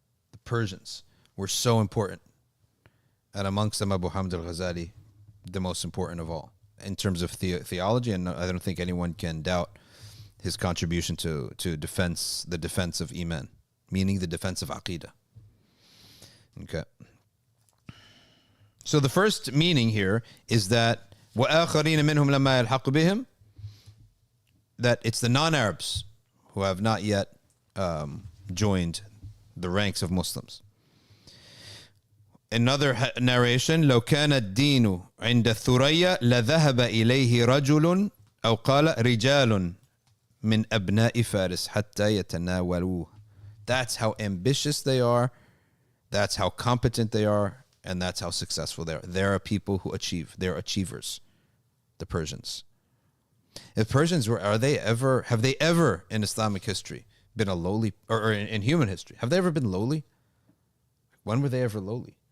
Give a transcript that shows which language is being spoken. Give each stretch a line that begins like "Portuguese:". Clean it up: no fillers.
English: The Persians were so important. And amongst them, Abu Hamid al-Ghazali, the most important of all in terms of theology, and I don't think anyone can doubt his contribution to the defense of Iman, meaning the defense of Aqidah. Okay. So the first meaning here is that
Arabic: وَآخَرِينَ مِنْهُمْ لَمَّا يَلْحَقُ بِهِمْ,
English: that it's the non-Arabs who have not yet joined the ranks of Muslims. Another narration,
Arabic: لو كان الدين عند الثريا لذهب إليه رجل أو قال رجال من أبناء فارس حتى يتناولوه.
English: That's how ambitious they are, that's how competent they are, and that's how successful they are. There are people who achieve. They're achievers, the Persians. The Persians have they ever in Islamic history been a lowly, or in human history, have they ever been lowly? When were they ever lowly?